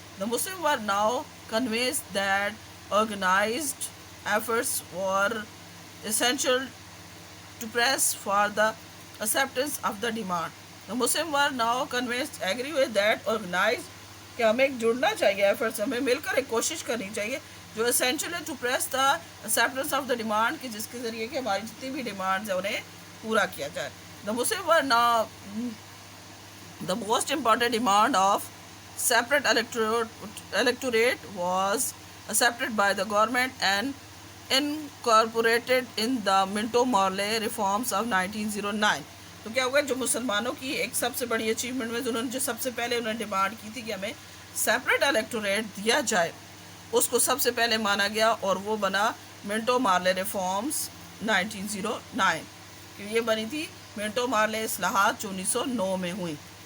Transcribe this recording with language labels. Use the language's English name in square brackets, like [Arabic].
[English] The Muslim were now convinced that organized efforts were essential to press for the acceptance of the demand. The Muslims were now convinced, agree with that, organized, [Urdu] کہ ہمیں ایک جڑنا چاہیے efforts, ہمیں مل کر ایک کوشش کرنی چاہیے جو essential ہے [English] to press the acceptance of the demand، [Urdu] کہ جس کے ذریعے کہ ہماری جتنی بھی ڈیمانڈز ہیں انہیں پورا کیا جائے. [English] The Muslims were now the most important demand of separate electorate was accepted by the government and incorporated in the Minto Morley reforms of 1909. [Urdu] تو کیا ہوگا جو مسلمانوں کی ایک سب سے بڑی اچیومنٹ میں انہوں نے جو سب سے پہلے انہوں نے ڈیمانڈ کی تھی کہ ہمیں سیپریٹ الیکٹوریٹ دیا جائے، اس کو سب سے پہلے مانا گیا اور وہ بنا منٹو مارلے ریفارمز 1909، کہ یہ بنی تھی منٹو مارلے اصلاحات جو 1909 میں ہوئی.